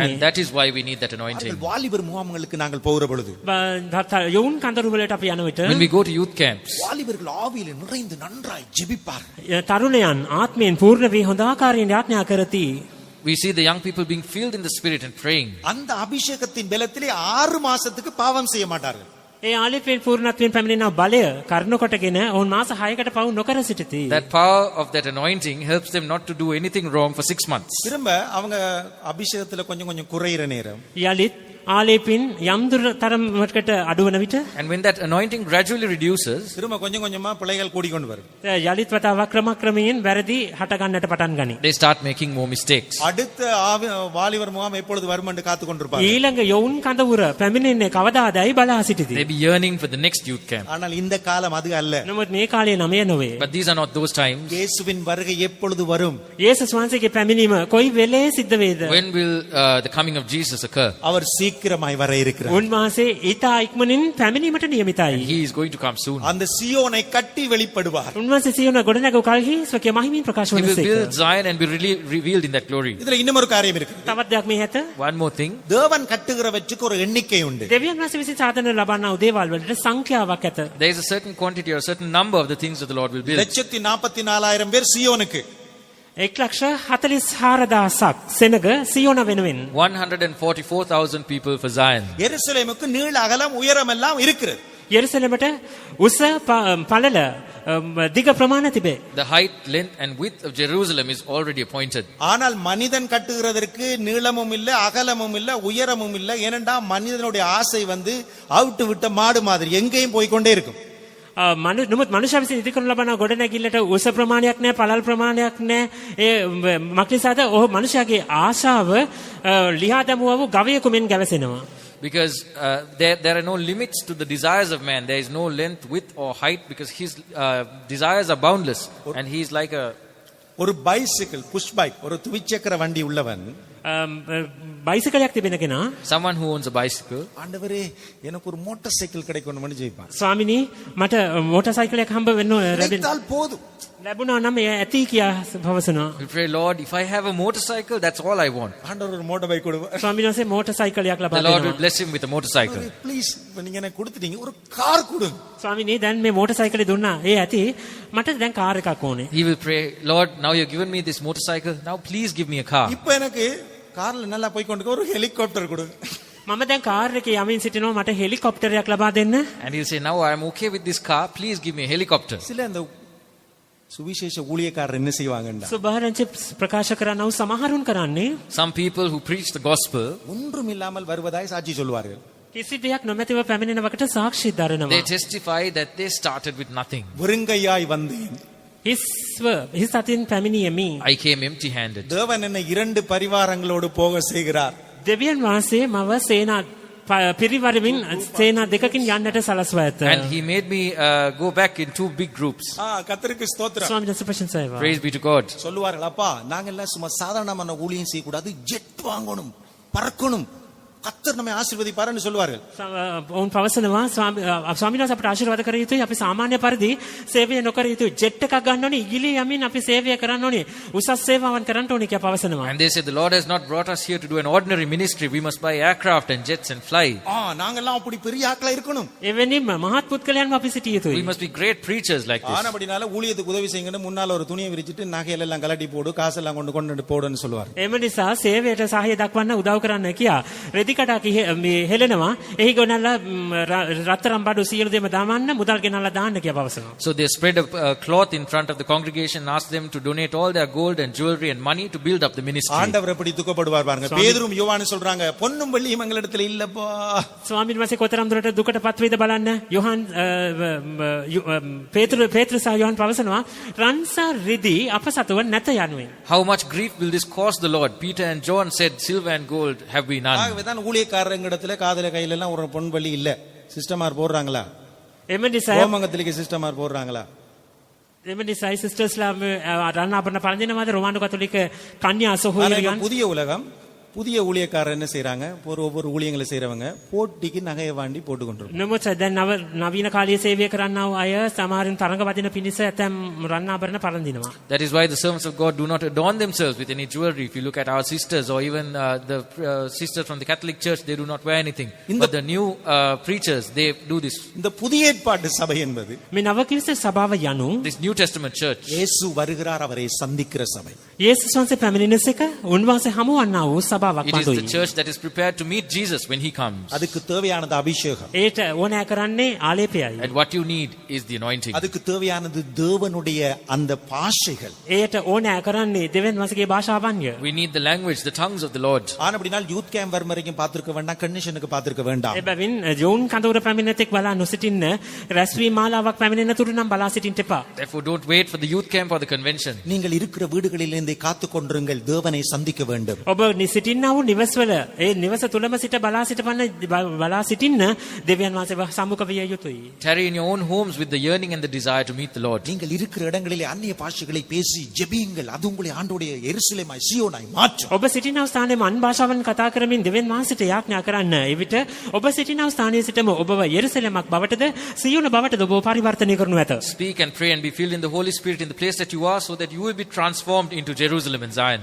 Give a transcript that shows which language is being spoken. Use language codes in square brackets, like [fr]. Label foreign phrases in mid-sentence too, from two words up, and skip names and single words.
[en] And that is why we need that anointing. [ta] வாலிபர் முகாம்களுக்கு நாங்கள் போகிற பொழுது [si] යොවුන් කඳුරු වලට අපි යන විට [en] When we go to youth camps, [ta] வாலிபர்கள் ஆவியிலே நிறைந்து நன்றாய் ஜெபிப்பார்கள். [si] තරුණයන් ආත්මයෙන් පූර්ණ වී හොඳ ආකාරයෙන් යාඥා කරති. [en] we see the young people being filled in the Spirit and praying. [ta] அந்த அபிஷேகத்தின் பலத்திலே 6 மாசத்துக்கு பாவம் செய்ய மாட்டார்கள். [si] ඒ ආලේපයෙන් පූර්ණත්වයෙන් පැමිණෙන බලය කරුණ කොටගෙන ඔවුන් මාස 6කට පවු නොකර සිටිති. [en] That power of that anointing helps them not to do anything wrong for 6 months. [ta] திரும்ப அவங்க அபிஷேகத்துல கொஞ்சம் கொஞ்சம் குறையிற நேரம் [si] යලිත් ආලේපින් යම් දුර තරමකට අඩුවන විට [en] And when that anointing gradually reduces, [ta] திரும்ப கொஞ்சம் கொஞ்சமா பிழைகள் கூடிக்கொண்டு வரும். [si] යලිත් වතාවක් ක්‍රමක්‍රමයෙන් වැරදි හට ගන්නට පටන් ගනී. [en] they start making more mistakes. [ta] அடுத்த வாலிபர் முகாம் எப்பொழுது வரும் என்று காத்து கொண்டிருப்பார்கள். [si] ඊළඟ යොවුන් කඳවුර පැමිණෙන්නේ කවදාදයි බලා සිටිති. [en] They be yearning for the next youth camp. [ta] ஆனால் இந்த காலம் அது அல்ல. [si] නමුත් මේ කාලේ නමය නොවේ. [en] But these are not those times. [ta] இயேசுவின் வருகை எப்பொழுது வரும்? [si] යේසුස් වහන්සේගේ පැමිණීම කොයි වෙලේ සිද්ධ වේද? [en] When will the coming of Jesus occur? [ta] அவர் சீக்கிரமாய் வர இருக்கிறார். [si] උන්වහන්සේ ඊතා ඉක්මනින් පැමිණීමට නියමිතයි. [en] He is going to come soon. [ta] அந்த சீயோனை கட்டி வெளிப்படுவார். [si] උන්වහන්සේ සියොන ගොඩනැගු කලෙහි ස්වකීය මහිමින් ප්‍රකාශ [en] He will [si] වනසේක. [en] build Zion and be really revealed in that glory. [ta] இதுல இன்னும் ஒரு காரியம் இருக்கு. [si] තවත් දෙයක් මේ ඇත. [en] One more thing. [ta] தேவன் கட்டுகிறவற்றுக்கு ஒரு எண்ணிக்கை உண்டு. [si] දෙවියන් වහන්සේ විසින් සාධන ලබන්නා වූ දේවල් වලට සංඛ්‍යාවක් ඇත. [en] There is a certain quantity or a certain number of the things that the Lord will build. [ta] 1,44,000 பேர் சீயோனுக்கு. [si] 1,44,000ක් සෙනග සියොන වෙනුවෙන් [en] 144,000 people for Zion. [ta] எருசலேமுக்கு நீள அகலம் உயரம் எல்லாம் இருக்கிறது. [si] යෙරුසලමට උස පළල දිග ප්‍රමාණ තිබේ. [en] The height, length and width of Jerusalem is already appointed. [ta] ஆனால் மனிதன் கட்டுகிறதற்கு நீளமும் இல்ல அகலமும் இல்ல உயரமும் இல்ல. ஏனென்றா மனிதனுடைய ஆசை அவுட்டு விட்ட மாடு மாதிரி எங்கேயும் போய்க்கொண்டே இருக்கும். [si] නමුත් මනුෂ්‍ය විසින් ඉදි කරනු ලබන ගොඩනැගිල්ලට උස ප්‍රමාණයක් නැහැ, පළල් ප්‍රමාණයක් නැහැ. ඒ මක්නිසාද ඔහු මනුෂ්‍යයාගේ ආශාව ලියා දමුවා වූ ගවයෙකු මෙන් ගැවසෙනවා. [en] Because there are no limits to the desires of man. There is no length, width or height because his desires are boundless. And he is like [ta] ஒரு [en] bicycle push bike, [ta] ஒரு துவிச்சக்கர வண்டி உள்ளவன் [si] බයිසිකලයක් තිබෙන කෙනා [en] someone who owns a bicycle. [ta] ஆண்டவரே எனக்கு ஒரு [en] motor cycle [ta] கிடைக்கணும்னு ஜெபிப்பான். [si] ස්වාමිනී මට මෝටර් සයිකලයක් හම්බ වෙන්න [ta] கிடைத்தால் போதும். [si] ලැබුණා නම් එය ඇති කියා පවසනවා. [en] We pray, Lord, if I have a motorcycle, that's all I want. [ta] ஆண்டவர் ஒரு [en] motor bike [ta] கொடுப்பார். [si] ස්වාමීන් වහන්සේ මෝටර් සයිකලයක් ලබා [en] The Lord will [si] දෙනවා. [en] bless him with a motorcycle. [ta] ப்ளீஸ் நீங்க எனக்கு கொடுத்துட்டீங்க, ஒரு கார் கொடுங்க. [si] ස්වාමිනේ දැන් මේ මෝටර් සයිකලේ දුන්නා. ඒ ඇති මට දැන් කාර් එකක් ඕනේ. [en] He will pray, Lord, now you've given me this motorcycle. Now please give me a car. [ta] இப்போ எனக்கு கார்ல நல்லா போய் கொண்டு ஒரு ஹெலிகாப்டர் கொடுங்க. [si] මම දැන් කාර් එකේ යමින් සිටිනවා මට හෙලිකොප්ටරයක් ලබා දෙන්න. [en] And he'll say, now I'm okay with this car. Please give me a helicopter. [ta] சில அந்த சுவிசேஷ ஊழியக்காரர் என்ன செய்வாங்கண்டா, [si] සුභාරංචි ප්‍රකාශ කරනව සමහරුන් කරන්නේ [en] Some people who preach the gospel, [ta] ஒன்றும் இல்லாமல் வருவதாய் சாட்சி சொல்வார்கள். [si] කිසි දෙයක් නොමැතිව පැමිණෙනවකට සාක්ෂි දරනවා. [en] they testify that they started with nothing. [ta] வெறுங்கையாய் வந்தேன், [si] හිස් අතින් පැමිණියෙමි. [en] I came empty handed. [ta] தேவன் என்னை 2 பரிவாரங்களோடு போக செய்கிறார். [si] දෙවියන් වහන්සේ මව සේනා පිරිවරමින් සේනා දෙකකින් යන්නට සලස්වා ඇත. [en] And he made me go back in 2 big groups. [ta] கர்த்தருக்கு ஸ்தோத்திரம். [si] ස්වාමීන් වහන්සේ ප්‍රශංසා වේවා. [en] Praise be to God. [ta] சொல்லுவார்கள், அப்பா நாங்க எல்லாம் சும்மா சாதாரணமான ஊழியம் செய்ய கூடாது, ஜெட் வாங்கணும், பறக்கணும், கர்த்தர் நம்மை ஆசீர்வதிப்பார்னு சொல்லுவார்கள். [si] ඔවුන් පවසනවා ස්වාමීන් වහන්සේ අපට ආශිර්වාද කර යුතුයි. අපි සාමාන්‍ය පරිදි සේවය නොකර යුතුයි. ජෙට් එකක් ගන්න ඕනේ, ඉගිලි යමින් අපි සේවය කරන්න ඕනේ. උසස් සේවාවන් කරන්න ඕනේ කියලා පවසනවා. [en] And they said, the Lord has not brought us here to do an ordinary ministry. We must buy aircraft and jets and fly. [ta] நாங்க எல்லாம் அப்படி பெரிய ஆட்களா இருக்கணும். [si] එවැනි මහත් පුද්ගලයන්ව අපි සිටිය [en] We [si] යුතුයි. [en] must be great preachers like this. [ta] ஆனபடினால ஊழியத்துக்கு உதவி செய்யுங்கன்னு முன்னால ஒரு துணியை விரிச்சிட்டு நகையில எல்லாம் கலட்டி போடு, காசெல்லாம் கொண்டு போடுன்னு சொல்லுவார். [si] එම නිසා සේවයට සහාය දක්වන්න උදව් කරන්න කියා රෙදි රෙදිකඩක් මේ හෙලනවා. එහි ගොනලා රත්තරන් බඩු සියලු දෙම දාමන්න මුදල් ගෙනල්ලා දාන්න කියලා පවසනවා. [en] So they spread a cloth in front of the congregation and asked them to donate all their gold and jewelry and money to build up the ministry. [ta] ஆண்டவர் எப்படி துக்கப்படுவார் பாருங்க. பேதுரும் யோவானும் சொல்றாங்க பொன்னும் வெள்ளியும் எங்களிடத்துல இல்லப்பா. [si] ස්වාමීන් වහන්සේ කොතරම් දුරට දුකටපත් වේද බලන්න. යොහන් පේතෘ සහ යොහන් පවසනවා රන් සහ රිදී අප සතුව නැත යනුවෙන්. [en] How much grief will this cost the Lord? Peter and John said, silver and gold have we none. [ta] ஆகவேதான் ஊழியக்காரங்களிடத்துல காதுல கையில எல்லாம் ஒரு பொன் வெள்ளி இல்ல. சிஸ்டமார் போடுறாங்களா? [si] එම නිසා [ta] ரோமங்கத்திலேக்கு சிஸ்டமார் போடுறாங்களா? [si] එම නිසා සිස්ටර්ස්ලා රන් ආභරණ පළඳිනවාද රෝමානු කතෝලික කන්‍යා සහෝදරියන්. [ta] புதிய உலகம் புதிய ஊழியக்காரர் என்ன செய்றாங்க? ஒவ்வொரு ஊழியங்களை செய்றவங்க போட்டிக்கு நகையை வாங்கி போட்டு கொண்டிருக்காங்க. [si] නමුත් දැන් නවීන කාලීය සේවය කරන්නා වූ අය සමහරින් තරඟ වදින පිණිස ඇතැම් රන් ආභරණ පළඳිනවා. [en] That is why the servants of God do not adorn themselves with any jewelry. If you look at our sisters or even the sisters from the Catholic Church, they do not wear anything. But the new preachers, they do this. [ta] இந்த புதிய ஏற்பாட்டு சபை என்பது [si] මේ නව ක්‍රිස්ත සභාව යනු [en] This New Testament church. [ta] இயேசு வருகிறார் அவரை சந்திக்கிற சபை. [si] යේසුස් වහන්සේ පැමිණෙන එක උන්වහන්සේ හමුවන්නා වූ සභාවක් [en] It is the [si] වඩුයි. [en] church that is prepared to meet Jesus when he comes. [ta] அதுக்கு தேவையானது அபிஷேகம். [si] ඒට ඕනෑ කරන්නේ ආලේපයයි. [en] And what you need is the anointing. [ta] அதுக்கு தேவையானது தேவனுடைய அந்த பாஷைகள். [si] ඒට ඕනෑ කරන්නේ දෙවියන් වහන්සේගේ භාෂාවන්ය. [en] We need the language, the tongues of the Lord. [ta] ஆனபடினால் [en] youth camp [ta] வரும் வரைக்கும் பார்த்திருக்க வேண்டாம், கன்வென்ஷனுக்கு பார்த்திருக்க வேண்டாம். [si] එබැවින් ජෝන් කඳවුර පැමිණෙතෙක් බලා නොසිටින්න රැස්වීම මාලාවක් පැමිණෙන තුරු නම් බලා සිටින්න එපා. [en] Therefore, don't wait for the youth camp or the convention. [ta] நீங்கள் இருக்கிற வீடுகளிலிருந்தே காத்துக் கொண்டிருங்கள், தேவனை சந்திக்க வேண்டும். [si] ඔබ සිටින්නා වූ නිවස්වල ඒ නිවස තුලම සිට බලා සිටින්න දෙවියන් වහන්සේ සම්මුඛ විය යුතුයි. [en] Tarry in your own homes with the yearning and the desire to meet the Lord. [ta] நீங்கள் இருக்கிற இடங்களிலே அந்நிய பாஷைகளை பேசி ஜெபியுங்கள், அது உங்களை ஆண்டவருடைய எருசலேமாய் சீயோனாய் மாற்றும். [si] ඔබ සිටිනා ස්ථානයේ අන් භාෂාවන් කතා කරමින් දෙවියන් වහන්සේට යාඥා කරන්න. එවිට ඔබ සිටිනා ස්ථානයේ සිටම ඔබව යෙරුසලමක් බවටද සියෝන බවටද ඔබ පරිවර්තනය කරනු ඇත. [en] Speak and pray and be filled in the Holy Spirit in the place that you are, so that you will be transformed into Jerusalem and Zion.